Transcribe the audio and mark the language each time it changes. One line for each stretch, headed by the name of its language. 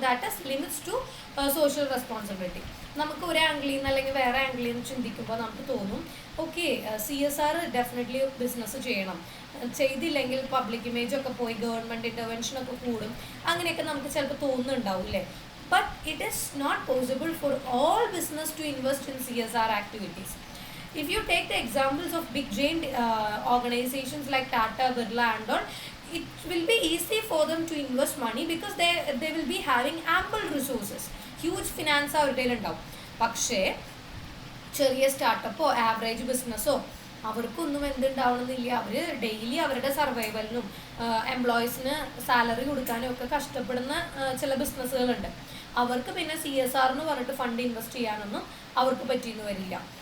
English: That is limits to social responsibility.
Malayalam: നമുക്ക് ഒരു ആംഗിളിൽ നിന്ന് അല്ലെങ്കിൽ വേറെ ആംഗിളിൽ നിന്ന് ചിന്തിക്കുമ്പോൾ നമുക്ക് തോന്നും ഓക്കെ CSR ഡെഫിനറ്റ്ലി ബിസിനസ് ചെയ്യണം, ചെയ്തില്ലെങ്കിൽ പബ്ലിക് ഇമേജ് ഒക്കെ പോയി ഗവൺമെൻറ് ഇൻ്റർവെൻഷൻ ഒക്കെ കൂടും, അങ്ങനെയൊക്കെ നമുക്ക് ചിലപ്പോൾ തോന്നുന്നുണ്ടാവും അല്ലേ.
English: But it is not possible for all business to invest in CSR activities. If you take the examples of big giant organizations like Tata, Birla and all, it will be easy for them to invest money because they will be having ample resources. Huge finance
Malayalam: അവരുടെ ഉണ്ടാവും. പക്ഷേ ചെറിയ സ്റ്റാർട്ടപ്പോ average ബിസിനസ്സോ അവർക്കൊന്നും എന്തുണ്ടാവണമെന്നില്ല. അവർ daily അവരുടെ സർവൈവലിനും എംപ്ലോയീസിന് salary കൊടുക്കാനും ഒക്കെ കഷ്ടപ്പെടുന്ന ചില ബിസിനസ്സുകളുണ്ട്. അവർക്ക് പിന്നെ CSR എന്ന് പറഞ്ഞിട്ട് ഫണ്ട് ഇൻവെസ്റ്റ് ചെയ്യാനൊന്നും അവർക്ക് പറ്റിയെന്ന് വരില്ല.